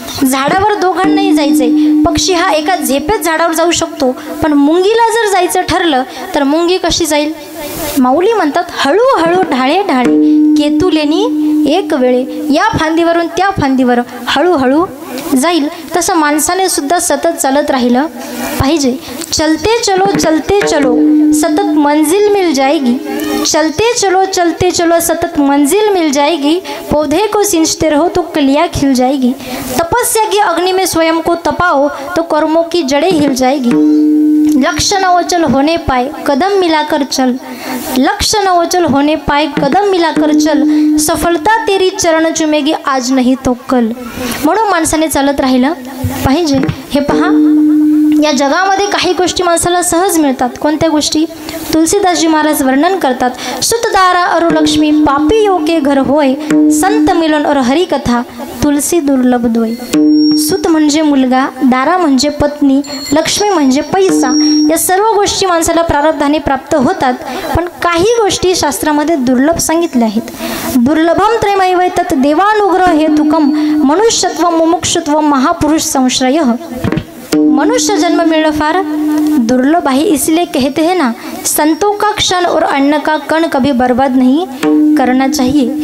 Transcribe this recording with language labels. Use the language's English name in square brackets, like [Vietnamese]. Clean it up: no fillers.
[Marathi] झाडावर दोघांनाही जायचंय. पक्षी हा एका झेपेत झाडावर जाऊ शकतो, पण मुंगीला जर जायचं ठरलं तर मुंगी कशी जाईल? माऊली म्हणतात, हळूहळू ढाळे ढाळे केतुलेनी एक वेळे, या फांदीवरून त्या फांदीवर हळूहळू जाईल. तसं माणसाने सुद्धा सतत चालत राहिलं पाहिजे. [Hindi] चलते चलो सतत मंजिल मिल जाएगी। चलते चलो सतत मंजिल मिल जाएगी। पौधे को सींचते रहो तो कलियाँ खिल जाएगी। तपस्या की अग्नि में स्वयं को तपाओ तो कर्मों की जड़ें हिल जाएगी। लक्ष्य न ओचल होने पाए कदम मिलाकर चल, लक्ष्य न ओचल होने पाए कदम मिलाकर चल, सफलता तेरी चरण चुमेगी आज नहीं तो कल। [Marathi] म्हणून माणसाने चालत राहिलं पाहिजे। हे पहा, या जगामध्ये काही गोष्टी माणसाला सहज मिळतात। कोणत्या गोष्टी? तुलसीदासजी महाराज वर्णन करतात, [Hindi] सुतदारा अरु लक्ष्मी पापी योके घर होय, संत मिलन और हरी कथा तुलसी दुर्लभ दोय। [Marathi] सुत म्हणजे मुलगा, दारा म्हणजे पत्नी, लक्ष्मी म्हणजे पैसा। या सर्व गोष्टी माणसाला प्रारब्धाने प्राप्त होतात, पण काही गोष्टी शास्त्रामध्ये दुर्लभ सांगितल्या आहेत। [Sanskrit] दुर्लभम त्रयमैव तत् देवानुग्रह हेतुकम मनुष्यत्व मुमुक्षुत्व महापुरुष संश्रय। [Hindi] मनुष्य जन्म मिलना फार दुर्लभ है, इसलिए कहते हैं ना, संतों का क्षण और अन्न का कण कभी बर्बाद नहीं करना चाहिए।